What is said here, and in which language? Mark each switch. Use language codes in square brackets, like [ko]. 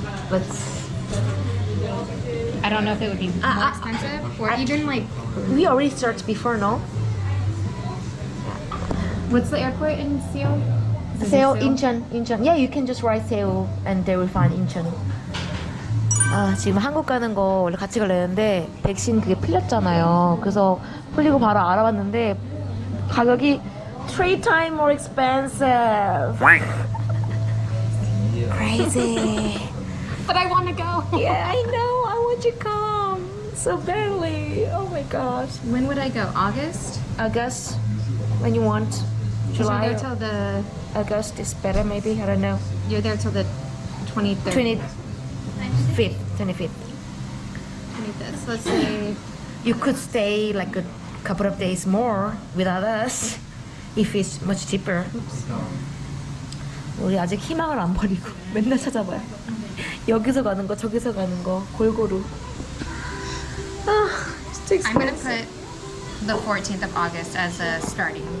[en] But I don't know if it would be more expensive, or even like, we already searched before, no? what's the airport in Seoul? Is it Seoul, Seoul? [ko] 인천. [en] Yeah, you can just write Seoul and they will find 인천. [ko] 아, 지금 한국 가는 거 원래 같이 가려 했는데 백신 그게 풀렸잖아요. 그래서 풀리고 바로 알아봤는데 가격이 [en] 3 times more expensive. Crazy. But I want to go. Yeah, I know. I want you to come so badly. Oh my gosh. When would I go? August? August, when you want. You're July, there till the August is better maybe. I don't know. you're there till the 23rd. 25th. 25th. 25th. So let's say You could stay like a couple of days more without us if it's much cheaper. [ko] 우리 아직 희망을 안 버리고 맨날 찾아봐요. 여기서 가는 거 저기서 가는 거 골고루. 아, 진짜 [en] I'm gonna expensive. put the 14th of August as a starting.